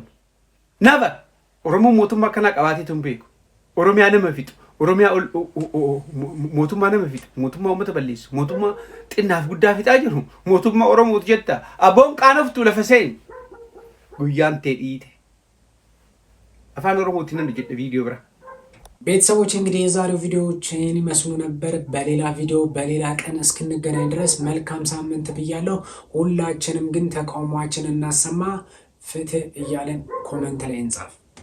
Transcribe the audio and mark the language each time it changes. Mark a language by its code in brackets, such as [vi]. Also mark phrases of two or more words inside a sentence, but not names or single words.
[om] Never Oromoo mootummaa akkanaa qabaatee hin beeku. Oromiyaa nama fixu. Oromiyaa mootummaa nama fixu. Mootummaa uummata balleessu. Mootummaa xinnaaf guddaa fixaa jiru. Mootummaa Oromooti jetta. Abboon qaanoftu lafa seen guyyaan ta'e dhiite. Afaan Oromootiin nan jedhe [am] ቪዲዮ ብራ ቤተሰቦች እንግዲህ የዛሬው ቪዲዮዎችን ይመስሉ ነበር። በሌላ ቪዲዮ በሌላ ቀን እስክንገናኝ ድረስ መልካም ሳምንት ብያለሁ። ሁላችንም ግን ተቃውሟችንን እናሰማ፣ ፍትህ እያለን ኮሜንት ላይ እንጻፍ።